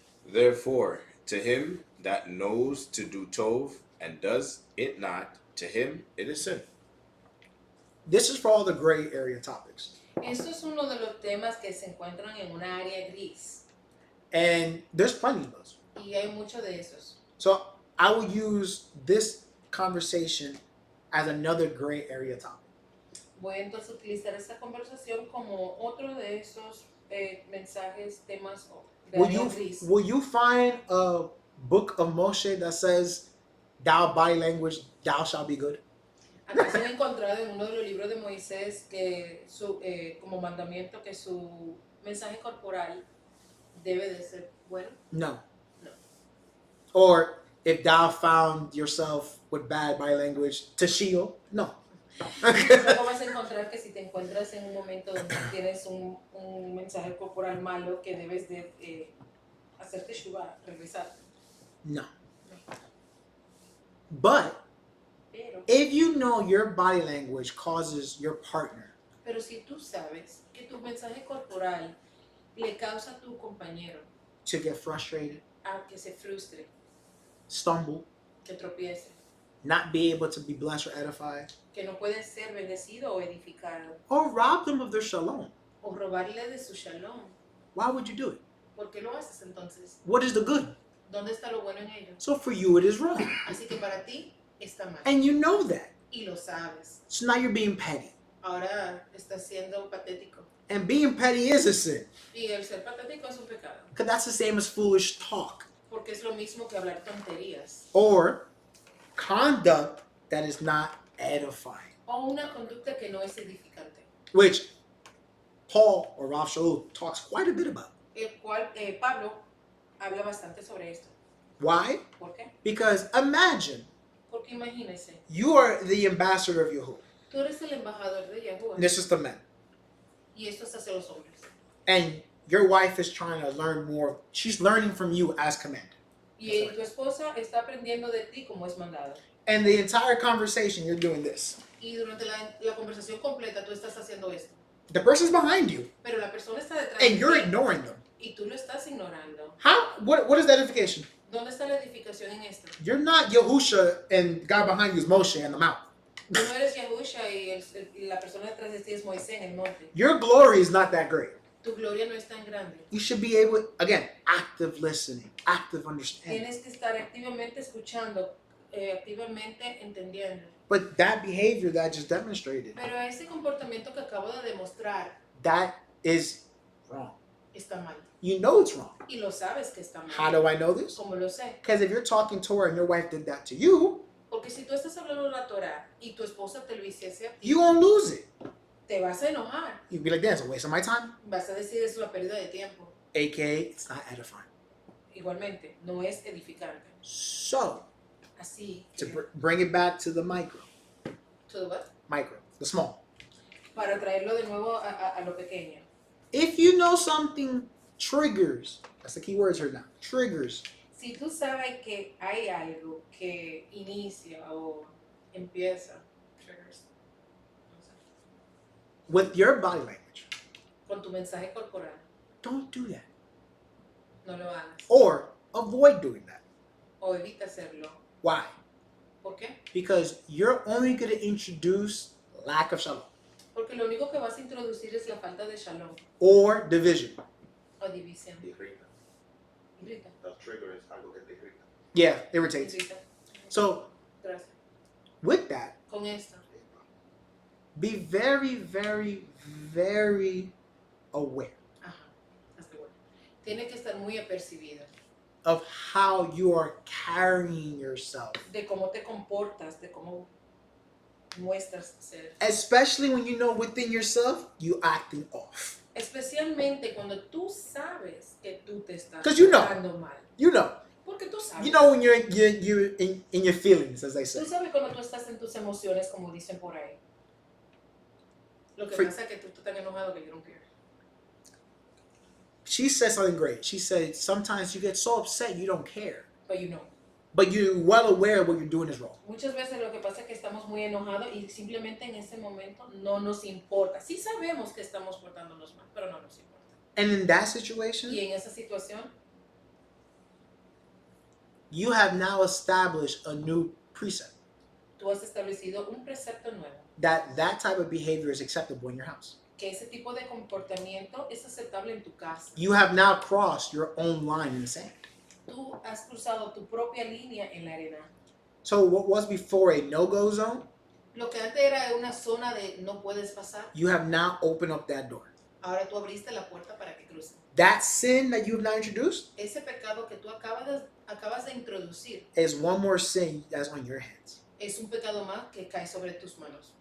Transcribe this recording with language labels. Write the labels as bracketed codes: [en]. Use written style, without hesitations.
[en] Therefore, to him that knows to do tov and does it not, to him it is sin. This is for all the gray area topics. [es] Esto es uno de los temas que se encuentran en una área gris. [en] And there's plenty of those. [es] Y hay muchos de esos. [en] So I will use this conversation as another gray area topic. [es] Voy entonces a utilizar esta conversación como otro de esos mensajes, temas de área gris. [en] Will you find a book of Moshe that says, thou body language, thou shalt be good? [es] ¿Acaso han encontrado en uno de los libros de Moisés que como mandamiento que su mensaje corporal debe de ser bueno? [en] No. [es] No. [en] Or if thou found yourself with bad body language, to Sheol? No. [es] Luego vas a encontrar que si te encuentras en un momento donde tienes un mensaje corporal malo que debes de hacerte Shabbat, regresar. No. [en] But [es] Pero [en] if you know your body language causes your partner [es] si tú sabes que tu mensaje corporal le causa a tu compañero [en] to get frustrated, [es] a que se frustre, [en] stumble, [es] que tropiece, [en] not be able to be blessed or edified, [es] que no puede ser bendecido o edificado, [en] or rob them of their shalom, [es] o robarle de su shalom, [en] why would you do it? [es] ¿por qué lo haces entonces? [en] What is the good? [es] ¿Dónde está lo bueno en ello? [en] So for you, it is wrong. [es] Así que para ti está mal. [en] And you know that. [es] Y lo sabes. [en] So now you're being petty. [es] Ahora estás siendo patético. [en] And being petty is a sin. [es] Y el ser patético es un pecado. [en] Because that's the same as foolish talk. [es] Porque es lo mismo que hablar tonterías. [en] Or conduct that is not edifying. [es] O una conducta que no es edificante. [en] Which Paul or Rav Shaul talks quite a bit about. [es] El cual Pablo habla bastante sobre esto. [en] Why? [es] ¿Por qué? [en] Because imagine [es] Porque imagínese, [en] you are the ambassador of Yahuwah. [es] tú eres el embajador de Yahuwah. [en] This is the men. [es] Y esto es hacia los hombres. [en] And your wife is trying to learn more. She's learning from you as commander. [es] Y tu esposa está aprendiendo de ti como es mandado. [en] And the entire conversation, you're doing this. [es] Y durante la conversación completa tú estás haciendo esto. [en] The person's behind you, [es] Pero la persona está detrás [en] and [es] de [en] you're [es] ti. [en] ignoring them. [es] Y tú lo estás ignorando. [en] How? What is that edification? [es] ¿Dónde está la edificación en esto? [en] You're not Yahusha and God behind you is Moshe on the mount. [es] Tú no eres Yahusha y la persona detrás de ti es Moisés en el monte. [en] Your glory is not that great. [es] Tu gloria no es tan grande. [en] You should be able, again, active listening, active understanding. [es] Tienes que estar activamente escuchando, activamente entendiendo. [en] But that behavior that I just demonstrated, [es] Pero ese comportamiento que acabo de demostrar [en] that is wrong. [es] está mal. [en] You know it's wrong. [es] Y lo sabes que está mal. [en] How do I know this? [es] ¿Cómo lo sé? [en] Because if you're talking Torah and your wife did that to you, [es] Porque si tú estás hablando la Torah y tu esposa te lo hiciese a ti, [en] you won't lose it. [es] te vas a enojar. [en] You'd be like, that's a waste of my time. [es] Vas a decir es una pérdida de tiempo. [en] AKA, it's not edifying. [es] Igualmente, no es edificante. [en] So, [es] Así [en] to [es] que, [en] bring it back to the micro, [es] ¿todo va? [en] the small. [es] Para traerlo de nuevo a lo pequeño. [en] If you know something triggers, that's the key words here now, triggers [es] Si tú sabes que hay algo que inicia o empieza triggers, no sé, [en] with your body language, [es] con tu mensaje corporal, [en] don't do that. [es] no lo hagas. [en] Or avoid doing that. [es] O evita hacerlo. [en] Why? [es] ¿Por qué? [en] Because you're only going to introduce lack of shalom [es] Porque lo único que vas a introducir es la falta de shalom [en] or division. [es] o división. Irrita. [en] The trigger [es] es algo que te irrita. [en] Yeah, irritates. [es] Irrita. [en] So [es] Gracias. [en] with that, [es] Con esto, [en] be very, very, very aware [es] ajá, hasta bueno. Tiene que estar muy apercibida [en] of how you are carrying yourself. [es] de cómo te comportas, de cómo muestras ser. [en] Especially when you know within yourself you acting off. [es] Especialmente cuando tú sabes que tú te estás [en] 'Cause you know. [es] portando mal. [en] You know. [es] Porque tú sabes. [en] You know when you're in your feelings, as they say. [es] Tú sabes cuando tú estás en tus emociones, como dicen por ahí. Lo que [en] For- [es] pasa es que tú estás tan enojado que [en] you don't care. She said something great. She said sometimes you get so upset you don't care. But you know. But you're well aware what you're doing is wrong. [es] Muchas veces lo que pasa es que estamos muy enojados y simplemente en ese momento no nos importa. Sí sabemos que estamos portándonos mal, pero no nos importa. [en] And in that situation, [es] Y en esa situación, [en] you have now established a new precept [es] tú has establecido un precepto nuevo. [en] that type of behavior is acceptable in your house. [es] Que ese tipo de comportamiento es aceptable en tu casa. [en] You have now crossed your own line in the sand. [es] Tú has cruzado tu propia línea en la arena. [en] So what was before a no-go zone, [es] Lo que antes era una zona de no puedes pasar, [en] you have now opened up that door. [es] ahora tú abriste la puerta para que crucen. [en] That sin that you have now introduced [es] Ese pecado que tú acabas de introducir [en] is one more sin that's on your hands. [es] es un pecado más que cae sobre tus manos.